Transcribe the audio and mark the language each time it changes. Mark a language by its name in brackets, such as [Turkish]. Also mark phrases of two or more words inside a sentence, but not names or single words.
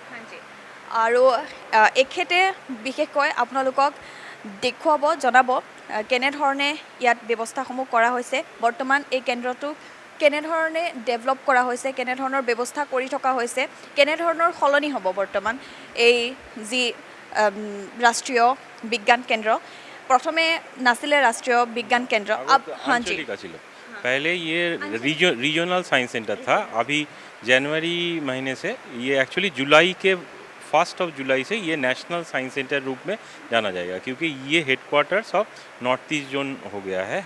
[Assamese] আৰু এখেতে বিশেষকৈ আপোনালোকক দেখুৱাব, জনাব কেনেধৰণে ইয়াত ব্যৱস্থাসমূহ কৰা হৈছে, বৰ্তমান এই কেন্দ্ৰটো কেনেধৰণে ডেভেলপ কৰা হৈছে, কেনেধৰণৰ ব্যৱস্থা কৰি থকা হৈছে, কেনেধৰণৰ সলনি হ'ব বৰ্তমান এই যি ৰাষ্ট্ৰীয় বিজ্ঞান কেন্দ্ৰ। প্ৰথমে নাছিলে ৰাষ্ট্ৰীয় বিজ্ঞাन केंद्र, [Hindi] अब हाँ जी पहले ये रीजनल साइंस सेंटर था। अभी जनवरी महीने से ये एक्चुअली जुलाई के 1 जुलाई से ये नेशनल साइंस सेंटर रूप में जाना जाएगा, क्योंकि ये [English] headquarters of North East Zone [Hindi] हो गया है।